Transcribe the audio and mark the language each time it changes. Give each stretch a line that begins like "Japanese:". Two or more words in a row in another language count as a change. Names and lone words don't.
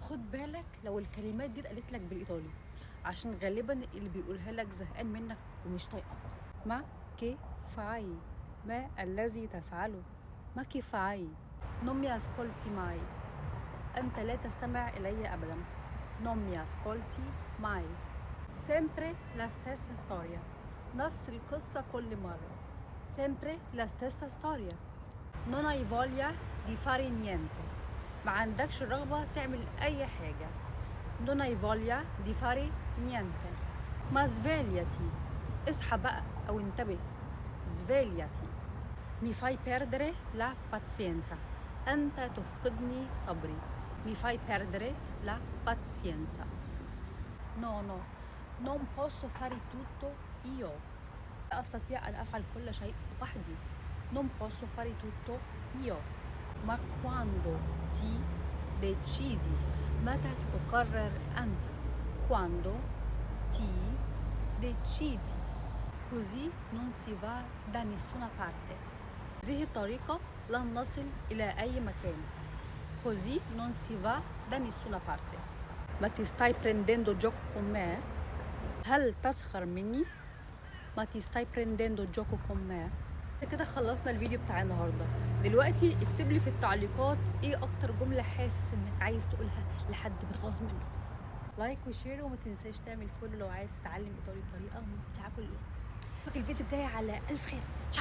Arabic: خد بالك لو الكلمات دي اتقالت لك بالايطالي، عشان غالبا اللي بيقولها لك زهقان منك ومش طايقك.
Italian: ma che fai,
Arabic: ما الذي تفعله؟
Italian: ma che fai, non mi ascolti mai،
Arabic: أنت لا تستمع إلي أبدا.
Italian: non mi ascolti mai، sempre la stessa storia،
Arabic: نفس القصة كل مرة.
Italian: sempre la stessa storia. non hai voglia di fare niente،
Arabic: ما عندكش رغبة تعمل أي حاجة.
Italian: non hai voglia di fare niente. ma svegliati,
Arabic: اصحى بقى أو انتبه.
Italian: svegliati. mi fai perdere la pazienza،
Arabic: أنت تفقدني صبري.
Italian: mi fai perdere la pazienza. no no non posso fare tutto io،
Arabic: لا أستطيع أن أفعل كل شيء وحدي.
Italian: non posso fare tutto io. ma quando ti decidi،
Arabic: متى ستقرر أنت.
Italian: quando ti decidi. così non si va da nessuna parte،
Arabic: هذه الطريقة لن نصل إلى أي مكان.
Italian: così non si va da nessuna parte. ما ti stai prendendo gioco con me؟
Arabic: هل تسخر مني؟
Italian: ما ti stai prendendo gioco con me؟
Arabic: كده خلصنا الفيديو بتاع النهارده. دلوقتي اكتب لي في التعليقات ايه اكتر جمله حاسس انك عايز تقولها لحد متغاظ منك. لايك وشير، وما تنساش تعمل فولو لو عايز تتعلم ايطالي بطريقه ممتعه كل يوم. اشوفك الفيديو الجاي على الف خير.